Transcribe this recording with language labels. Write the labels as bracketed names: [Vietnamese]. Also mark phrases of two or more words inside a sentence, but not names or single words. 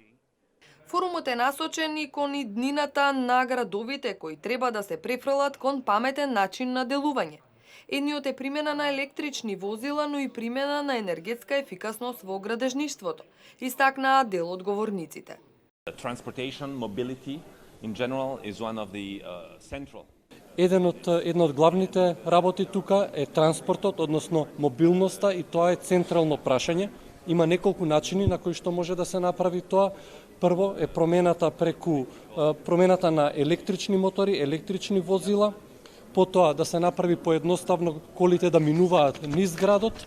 [Macedonian] Форумот е насочен и кон иднината на градовите кои треба да се префрлат кон паметен начин на делување. Едниот е примена на електрични возила, но и примена на енергетска ефикасност во градежништвото, истакнаа дел од говорниците. [English] Transportation, mobility in general is one of the central. [Macedonian] Една од главните работи тука е транспортот, односно мобилноста и тоа е централно прашање. Има неколку начини на кои што може да се направи тоа. Прво е промената на електрични мотори, електрични возила, потоа да се направи поедноставно колите да минуваат низ градот.